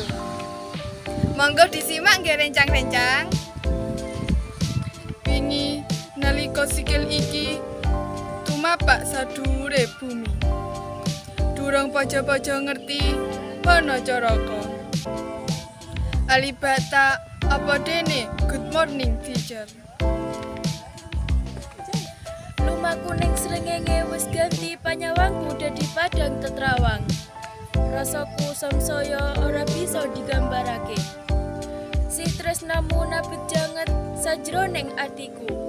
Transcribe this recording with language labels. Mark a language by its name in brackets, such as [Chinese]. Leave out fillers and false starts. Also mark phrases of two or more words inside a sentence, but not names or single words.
[Javanese] Monggo disimak nggih rencang-rencang. Wingi nalika sikil iki tumapak sadhuwure bumi. Durung paja-paja ngerti bana caraka. Alibata apa dene [English] good morning teacher. [Javanese] Lumaku ning srengenge wis ganti panyawangku dadi padang tetrawang. Rasaku samsaya ora bisa digambarake. Si tresnamu napit janget sajroning atiku.